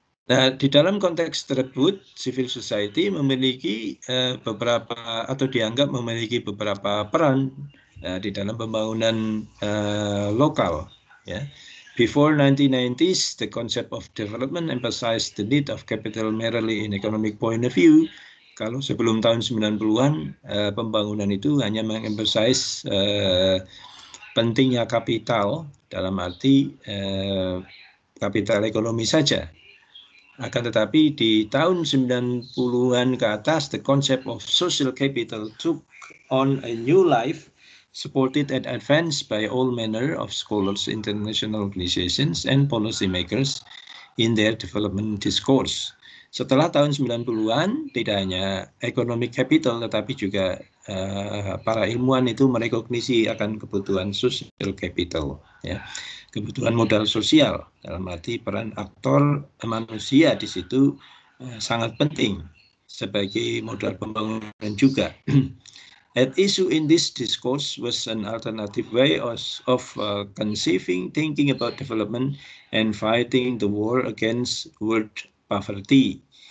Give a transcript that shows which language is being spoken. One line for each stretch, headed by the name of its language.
Indonesian: Nah, di dalam konteks tersebut, civil society memiliki beberapa atau dianggap memiliki beberapa peran di dalam pembangunan lokal. Ya.
English: Before 1990s, the concept of development emphasized the need of capital merely in economic point of view.
Indonesian: Kalau sebelum tahun 90-an, pembangunan itu hanya mengemphasize pentingnya kapital dalam arti kapital ekonomi saja. Akan tetapi di tahun 90-an ke atas,
English: the concept of social capital took on a new life, supported and advanced by all manner of scholars, international organizations, and policymakers in their development discourse.
Indonesian: Setelah tahun 90-an, tidak hanya economic capital, tetapi juga para ilmuwan itu merekognisi akan kebutuhan social capital, ya, kebutuhan modal sosial, dalam arti peran aktor manusia di situ sangat penting sebagai modal pembangunan juga.
English: At issue in this discourse was an alternative way of conceiving, thinking about development, and fighting the war against world poverty.